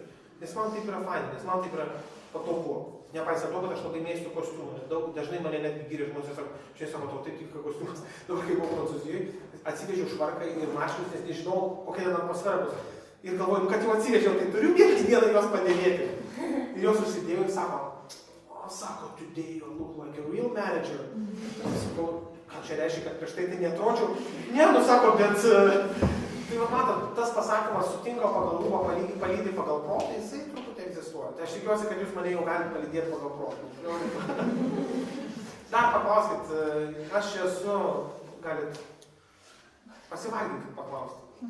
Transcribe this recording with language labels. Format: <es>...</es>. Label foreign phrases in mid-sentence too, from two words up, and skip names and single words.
<lt>Nes man taip yra fain, nes man taip yra patogu. Nepaisant to, kad aš labai mėgstu kostiumą. Dažnai mane netgi gyrė žmonės, sako, šiandien sako, tau taip tinka kostiumas. Dabar kai buvau Prancūzijoje, atsivežiau švarką ir marškinius, nes nežinau, kokia ten atmosfera bus. Ir galvoju, kad jau atsivežiau, tai turiu vieną juos padėvėti. Ir juos užsidėjau ir sako, Sako,</lt> <en>today you look like a real manager.</en> <lt>Sakau, ką čia reiškia, kad prieš tai neatrodžiau? Ne, nu sako, bet... Tai va matot, tas pasakymas sutinka pagal lūpą, palydi pagal protą, jisai truputį egzistuoja. Tai aš tikiuosi, kad jūs mane jau galite palydėti pagal protą. Dar paklauskit, aš esu, galit pasivarginkit paklausti.</lt>